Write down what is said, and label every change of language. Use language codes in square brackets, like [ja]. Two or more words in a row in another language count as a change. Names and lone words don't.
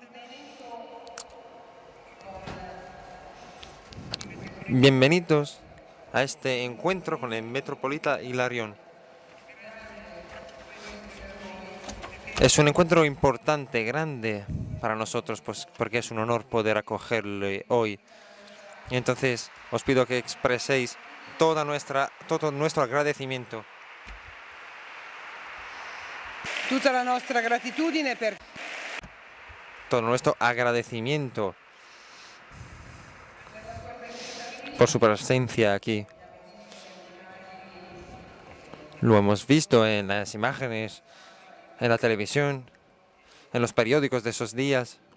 [es] Bienvenidos a este encuentro con el Metropolita Hilarión. Es un encuentro importante, grande para nosotros, pues porque es un honor poder acogerle hoy. Y entonces os pido que expreséis todo nuestro agradecimiento. [it] Tutta la nostra gratitudine per [es] Todo nuestro agradecimiento por su presencia aquí. Lo hemos visto en las imágenes, en la televisión, en los periódicos de esos días.